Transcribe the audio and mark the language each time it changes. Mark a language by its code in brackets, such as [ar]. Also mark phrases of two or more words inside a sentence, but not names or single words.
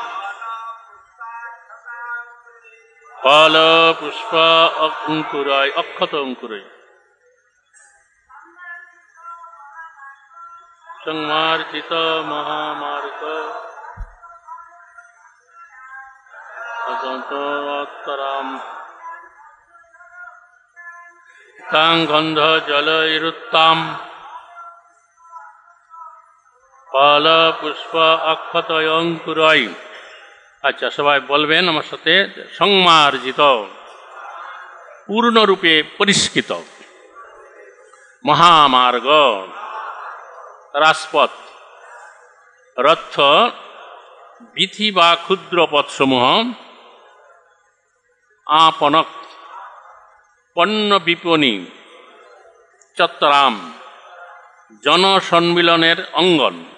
[sa] ফল পুষ্প অঙ্কুরৈ অক্ষত অঙ্কুরৈ সংমার্জিত মহামার্গ অতরাম তাং গন্ধ জলৈরুত্তম ফল পুষ্প অক্ষত অঙ্কুরৈ। [bn] আচ্ছা, সবাই বলবেন আমার সাথে, সংমার্জিত পূর্ণরূপে পরিষ্কৃত, মহামার্গ রাজপথ, রথ বিথি বা ক্ষুদ্র পথসমূহ, আপনক পণ্য বিপণী, চত্বরাম জনসম্মিলনের অঙ্গন,